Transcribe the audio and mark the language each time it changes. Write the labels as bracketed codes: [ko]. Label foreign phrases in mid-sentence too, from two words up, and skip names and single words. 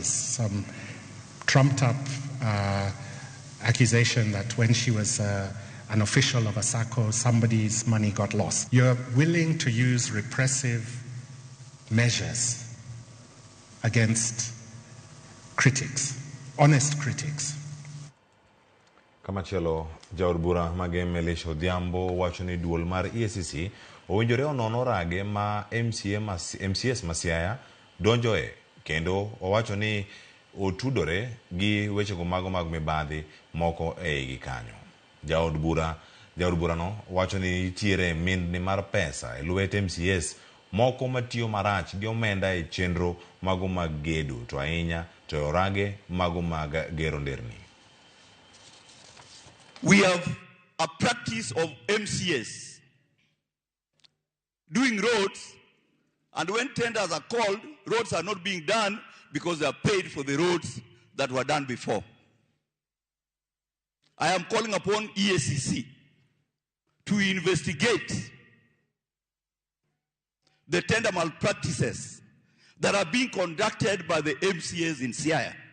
[en] Some trumped up accusation that when she was an official of a SACCO, somebody's money got lost. You're willing to use repressive measures against critics, honest critics. [luo] Kamachielo jaod bura mage Melisha Odhiambo wacho ni duol mar EACC owinjore onono rage ma MCS Masiaya donjoe kendo owacho ni otudore gi wechego mago mag mibadhi moko eigi kanyo. Jaod bura no wacho ni nitiere min mar pesa e lwet MCS moko matiyo marach gi omenda e chenro mago mag gedo to ahinya to orage mago mag gero nderni. [en] We have a practice of MCS doing roads, and when tenders are called, roads are not being done because they are paid for the roads that were done before. I am calling upon EACC to investigate the tender malpractices that are being conducted by the MCAs in Siaya.